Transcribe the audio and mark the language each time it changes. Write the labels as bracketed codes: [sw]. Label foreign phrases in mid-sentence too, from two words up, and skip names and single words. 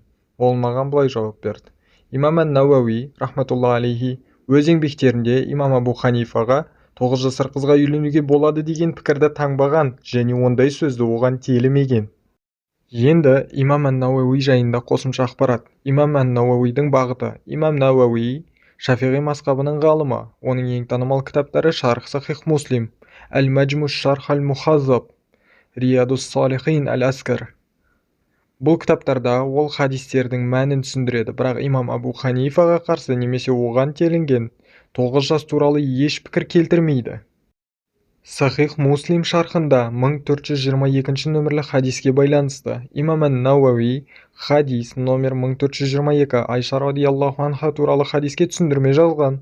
[kk] Ол маған былай жауап берді. Имам Науауи [ar] رحمة الله عليه [kk] өз еңбектерінде имам Абу Ханифаға 9 жасар қызға үйленуге болады деген пікірді таңбаған және ондай сөзді оған телімеген. Енді имам Науауи жайында қосымша ақпарат. Имам Науауидің бағыты. Имам Науауи Шафиғи мазхабының ғалымы. Оның ең танымал кітаптары Шарх Сахих Муслим, Әл-Мәджму Шарх Әл-Мухаззаб, Риядус Салихин Әл-Аскар. Бұл кітаптарда ол хадистердің мәнін түсіндіреді, бірақ имам Абу Ханифаға қарсы немесе оған телінген 9 жас туралы еш пікір келтірмейді. Сахих Муслим шархында 1422 нөмірлі хадиске байланысты имам Науауи хадис номер 1422 Айша [ar] رضي الله عنها [kk] туралы хадиске түсіндірме жазған.